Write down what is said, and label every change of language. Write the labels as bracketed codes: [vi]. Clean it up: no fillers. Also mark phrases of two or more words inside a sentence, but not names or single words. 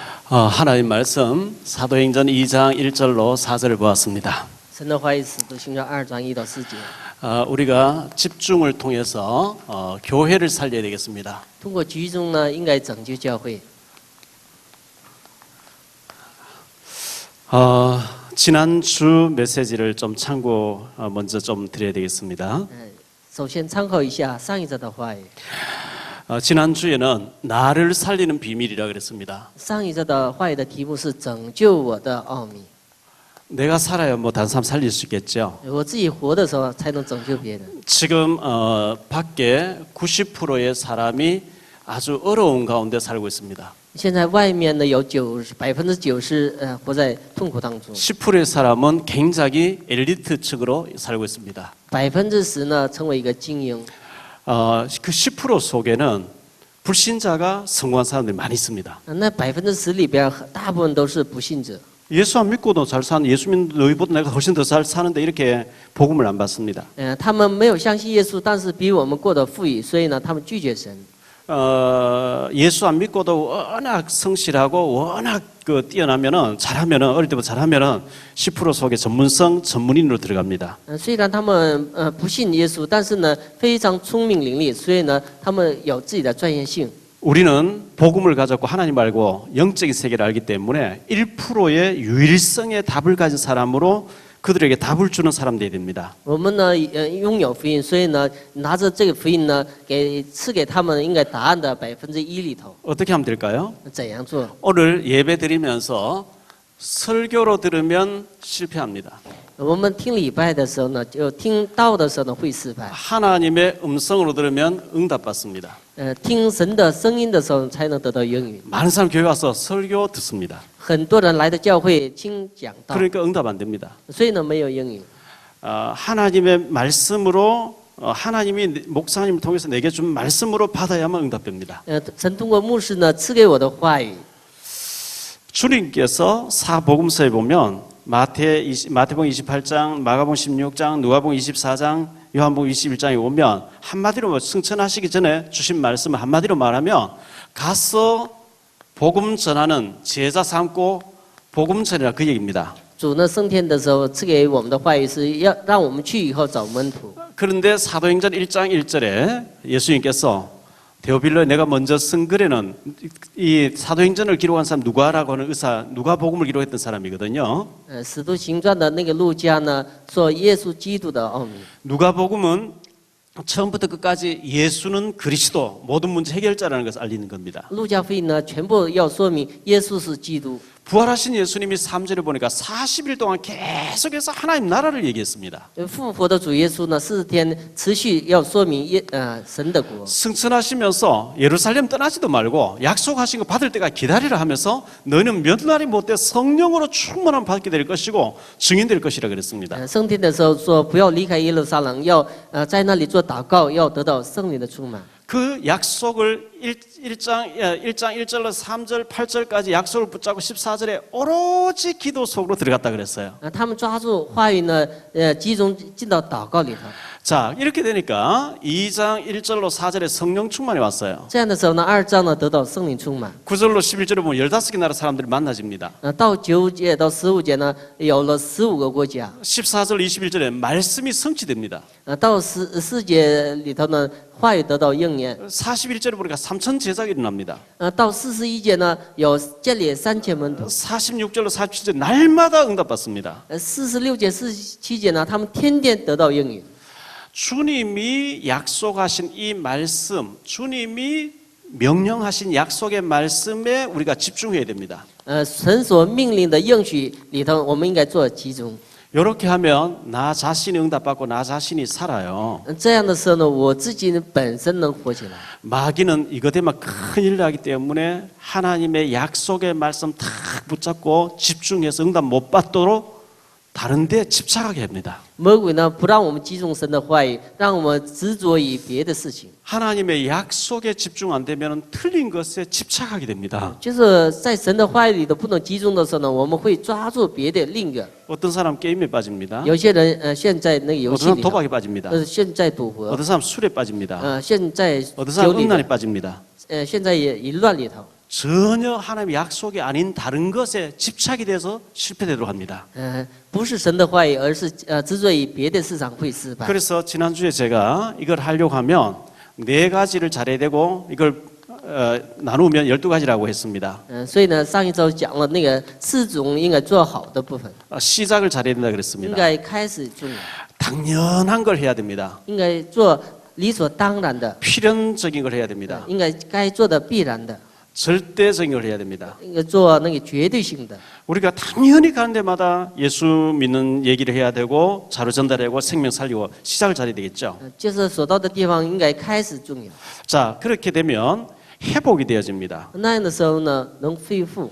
[ko] 하나님 말씀 사도행전 2장 1절로 4절을 보았습니다. [zh] 神的话语使徒行传2章1到4节。 [ko] 우리가 집중을 통해서 교회를 살려야 되겠습니다. [zh] 通过集中呢，应该拯救教会。 [ko] 지난주 메시지를 좀 참고 먼저 좀 드려야 되겠습니다. [zh] 首先参考一下上一周的话语。 [ko] 지난주에는 나를 살리는 비밀이라 그랬습니다. [zh] 上一周的话语的题目是拯救我的奥秘。 [ko] 내가 살아야 뭐 다른 사람 살릴 수 있겠죠. [zh] 我自己活的时候才能拯救别人。 [ko] 지금 밖에 90%의 사람이 아주 어려운 가운데 살고 있습니다. [zh] 现在外面呢有90%活在痛苦当中， [ko] 10%의 사람은 굉장히 엘리트층으로 살고 있습니다. [zh] 10% 呢成为一个精英。 [ko] 그 10% 속에는 불신자가 성공한 사람들이 많이 있습니다. [zh] 那10%里边大部分都是不信者。 [ko] 예수 안 믿고도 잘 사는 예수 믿는 너희보다 내가 훨씬 더 잘 사는데 이렇게 복음을 안 받습니다. [zh] 他们没有相信耶稣，但是比我们过得富裕，所以呢，他们拒绝神。 [ko] 예수 안 믿고도 워낙 성실하고 워낙 뛰어나면은 잘하면은 어릴 때부터 잘하면은 10% 속에 전문인으로 들어갑니다. [zh] 虽然他们不信耶稣，但是呢非常聪明伶俐，所以呢他们有自己的专业性。 [ko] 우리는 복음을 가졌고 하나님 알고 영적인 세계를 알기 때문에 1%의 유일성의 답을 가진 사람으로 그들에게 답을 주는 사람 되어야 됩니다. [zh] 我们呢拥有福音，所以呢拿着这个福音呢赐给他们应该答案的1%里头。 [ko] 어떻게 하면 될까요? [zh] 怎样做？ [ko] 오늘 예배 드리면서 설교로 들으면 실패합니다. [zh] 我们听礼拜的时候呢，就听道的时候呢会失败。 [ko] 하나님의 음성으로 들으면 응답받습니다. [zh] 听神的声音的时候才能得到应允。 [ko] 많은 사람 교회 와서 설교 듣습니다. [zh] 很多人来到教会听讲道， [ko] 그러니까 응답 안 됩니다. [zh] 所以呢没有应允。 [ko] 하나님의 말씀으로 하나님이 목사님을 통해서 내게 준 말씀으로 받아야만 응답됩니다. [zh] 神通过牧师呢赐给我的话语。 [ko] 주님께서 사복음서에 보면 마태복음 28장, 마가복음 16장, 누가복음 24장, 요한복음 21장에 오면 한마디로 승천하시기 전에 주신 말씀을 한마디로 말하면 가서 복음 전하는 제자 삼고 복음 전이라 그 얘기입니다. [zh] 主呢升天的时候赐给我们的话语是要让我们去以后找门徒。 [ko] 그런데 사도행전 1장 1절에 예수님께서 데오빌로에 내가 먼저 쓴 글에는 이 사도행전을 기록한 사람 누가라고 하는 의사 누가복음을 기록했던 사람이거든요. [zh] 使徒行传的那个路加呢说耶稣基督的奥秘。 [ko] 누가복음은 처음부터 끝까지 예수는 그리스도 모든 문제 해결자라는 것을 알리는 겁니다. [zh] 路加福音呢全部要说明耶稣是基督。 [ko] 부활하신 예수님이 3절에 보니까 40일 동안 계속해서 하나님 나라를 얘기했습니다. [zh] 复活的主耶稣呢40天持续要说明神的国。 [ko] 승천하시면서 예루살렘 떠나지도 말고 약속하신 거 받을 때가 기다리라 하면서 너희는 몇 날이 못돼 성령으로 충만함 받게 될 것이고 증인 될 것이라 그랬습니다. [zh] 升天的时候说不要离开耶路撒冷，要在那里做祷告，要得到圣灵的充满。 [ko] 그 약속을 1장 1절로 3절 8절까지 약속을 붙잡고 14절에 오로지 기도 속으로 들어갔다 그랬어요. [zh] 他们抓住话语呢，集中进到祷告里头。 [ko] 자, 이렇게 되니까 2장 1절로 4절에 성령 충만이 왔어요. [zh] 这样的时候呢，2章呢得到圣灵充满。 [ko] 9절로 11절에 보면 15개 나라 사람들이 만나집니다. [zh] 到9节到15节呢，有了15个国家。 [ko] 14절 21절에 말씀이 성취됩니다. [zh] 到14节里头呢，话语得到应验。 [ko] 41절에 보니까 3천 제자가 일어납니다. [zh] 到41节呢，有建立3000门徒。 [ko] 46절로 47절 날마다 응답받습니다. [zh] 46 节、47节呢，他们天天得到应允。 [ko] 주님이 약속하신 이 말씀, 주님이 명령하신 약속의 말씀에 우리가 집중해야 됩니다. [zh] 神所命令的应许里头，我们应该做集中。 [ko] 이렇게 하면 나 자신이 응답받고 나 자신이 살아요. [zh] 这样的时候呢，我自己本身能活起来。 [ko] 마귀는 이거 되면 큰일 나기 때문에 하나님의 약속의 말씀 탁 붙잡고 집중해서 응답 못 받도록 다른 데 집착하게 합니다. [zh] 魔鬼呢，不让我们集中神的话语，让我们执着于别的事情。 [ko] 하나님의 약속에 집중 안 되면 틀린 것에 집착하게 됩니다. [zh] 就是在神的话语里头不能集中的时候呢，我们会抓住别的另一个。 [ko] 어떤 사람 게임에 빠집니다. [zh] 有些人陷在那个游 [ko] 어떤 [zh] 戏 [ko] 사람 [zh] 里头， [ko] 도박에 빠집니다. [zh] 陷在赌博， [ko] 어떤 사람 술에 빠집니다. [zh] 陷在 [ko] 어떤 [zh] 酒 [ko] 사람 [zh] 里 [ko] 음란에 [zh] 头， [ko] 빠집니다. [zh] 陷在淫乱里头。 [ko] 전혀 하나님의 약속이 아닌 다른 것에 집착이 돼서 실패되도록 합니다. [zh] 不是神的话语，而是执着于别的市场会失败。 [ko] 그래서 지난주에 제가 이걸 하려고 하면 4가지를 잘해야 되고 이걸 나누면 12가지라고 했습니다. [zh] 所以呢，上一周讲了那个4种应该做好的部分， [ko] 시작을 잘해야 된다 [zh] 应 [ko] 그랬습니다. [zh] 该开始重要， [ko] 당연한 걸 해야 됩니다. [zh] 应该做理所当然的， [ko] 필연적인 걸 해야 됩니다. [zh] 应该该做的必然的， [ko] 절대적인 걸 해야 됩니다. [zh] 应该做那个绝对性的。 [ko] 우리가 당연히 가는 데마다 예수 믿는 얘기를 해야 되고 자료 전달하고 생명 살리고 시작을 잘해야 되겠죠. [zh] 就是所到的地方应该开始重要。 [ko] 자, 그렇게 되면 회복이 되어집니다. [zh] 那样的时候呢，能恢复，